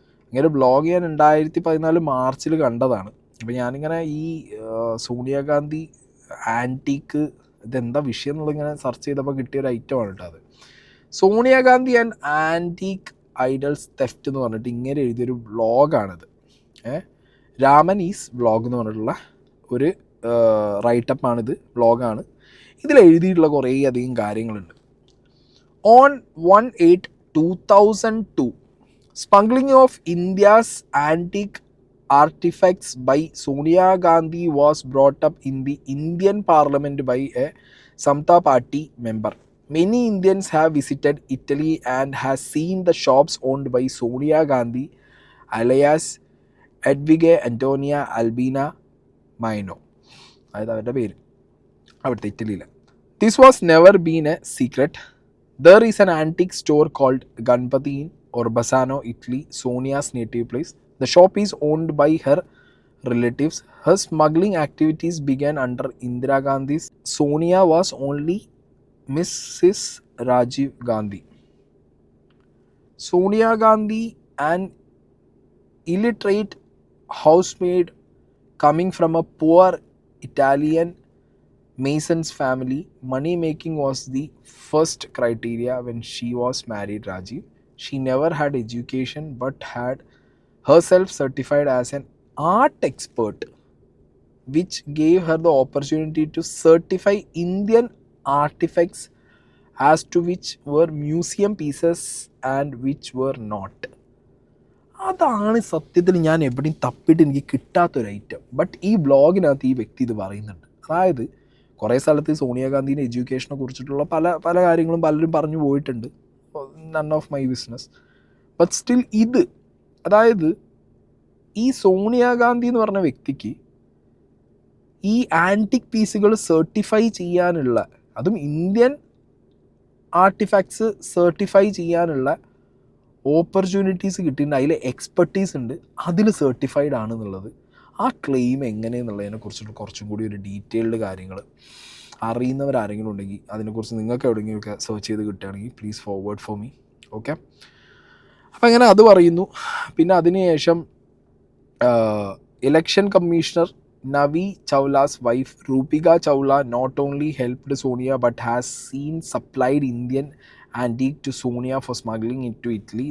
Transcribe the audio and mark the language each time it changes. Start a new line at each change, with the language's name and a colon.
Malayalam: അങ്ങനെ ബ്ലോഗ് ഞാൻ 2014 മാർച്ചിൽ കണ്ടതാണ്. അപ്പോൾ ഞാനിങ്ങനെ ഈ സോണിയാഗാന്ധി ആൻറ്റീക്ക് ഇതെന്താ വിഷയം എന്നുള്ളതിങ്ങനെ സെർച്ച് ചെയ്തപ്പോൾ കിട്ടിയൊരു ഐറ്റമാണ് കേട്ടോ അത്. Sonia Gandhi and antique idols theft എന്ന് പറഞ്ഞിട്ട് ഇങ്ങനെ എഴുതിയൊരു വ്ളോഗാണിത്. രാമനീസ് വ്ളോഗ് എന്ന് പറഞ്ഞിട്ടുള്ള ഒരു റൈറ്റപ്പാണിത്, വ്ളോഗാണ്. ഇതിൽ എഴുതിയിട്ടുള്ള കുറേ അധികം കാര്യങ്ങളുണ്ട്.
English: On 1/8/2002 smuggling of India's antique artifacts by Sonia Gandhi was brought up in the Indian Parliament by a Samta Party member. Many Indians have visited Italy and has seen the shops owned by Sonia Gandhi alias Edvige Antonia Albina Maino.
Malayalam: അതായത് അവരുടെ പേര് അവിടുത്തെ ഇറ്റലിയിൽ.
English: This was never been a secret. There is an antique store called Ganpati in Orbasano, Italy, Sonia's native place. The shop is owned by her relatives. Her smuggling activities began under Indira Gandhi's. Sonia was only Mrs. Rajiv Gandhi. Sonia Gandhi, an illiterate housemaid coming from a poor Italian mason's family, money making was the first criteria when she was married Rajiv. She never had education but had herself certified as an art expert, which gave her the opportunity to certify Indian artifacts as to which were museum pieces and which were not.
Malayalam: അതാണ് സത്യത്തിൽ ഞാൻ എവിടെയും തപ്പിയിട്ട് എനിക്ക് കിട്ടാത്തൊരു item. But ഈ ബ്ലോഗിനകത്ത് ഈ വ്യക്തി ഇത് പറയുന്നുണ്ട്. അതായത് കുറേ സ്ഥലത്ത് സോണിയാഗാന്ധിൻ്റെ എഡ്യൂക്കേഷനെ കുറിച്ചിട്ടുള്ള പല കാര്യങ്ങളും പലരും പറഞ്ഞു പോയിട്ടുണ്ട്.
English: None of my business.
Malayalam: But still ഇത്, അതായത് ഈ സോണിയാഗാന്ധി എന്ന് പറഞ്ഞ വ്യക്തിക്ക് ഈ ആൻറ്റിക് പീസുകൾ സർട്ടിഫൈ ചെയ്യാനുള്ള, അതും ഇന്ത്യൻ ആർട്ടിഫാക്ട്സ് സർട്ടിഫൈ ചെയ്യാനുള്ള ഓപ്പർച്യൂണിറ്റീസ് കിട്ടിയിട്ടുണ്ട്. അതിൽ എക്സ്പെർട്ടീസ് ഉണ്ട്, അതിൽ സർട്ടിഫൈഡ് ആണെന്നുള്ളത്. ആ ക്ലെയിം എങ്ങനെയെന്നുള്ളതിനെ കുറിച്ചിട്ട് കുറച്ചും കൂടി ഒരു ഡീറ്റെയിൽഡ് കാര്യങ്ങൾ അറിയുന്നവരാരെങ്കിലും ഉണ്ടെങ്കിൽ അതിനെക്കുറിച്ച് നിങ്ങൾക്ക് എവിടെയെങ്കിലുമൊക്കെ സെർച്ച് ചെയ്ത് കിട്ടുകയാണെങ്കിൽ
English: Please forward for me.
Malayalam: Okay, അപ്പോൾ അങ്ങനെ അത് പറയുന്നു. പിന്നെ അതിനുശേഷം election commissioner
English: Navi Chawla's wife Rupika Chawla not only helped Sonia but has seen supplied Indian antique to Sonia for smuggling into Italy.